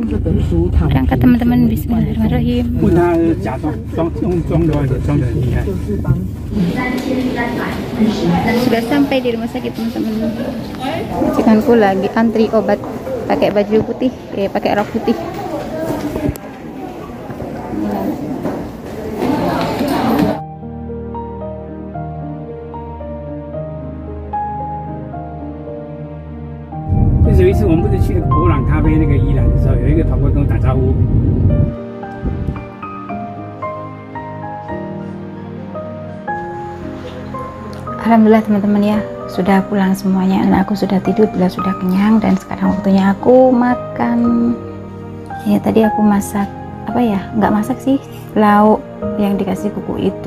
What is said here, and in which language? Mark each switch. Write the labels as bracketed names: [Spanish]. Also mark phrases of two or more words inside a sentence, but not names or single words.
[Indonesian] Berangkat teman-teman, bismillahirrahmanirrahim. Sudah sampai di rumah sakit teman-teman. Majikanku lagi antri obat pakai baju putih, pakai rok putih. [Chinese] 有一次我们不是去那个博朗咖啡那个宜兰的时候，有一个跑过来跟我打招呼。 [Indonesian] Alhamdulillah teman-teman ya, sudah pulang semuanya. Anakku sudah tidur, beliau sudah kenyang, dan sekarang waktunya aku makan. Ya tadi aku masak apa ya, nggak masak sih, lauk yang dikasih kuku itu.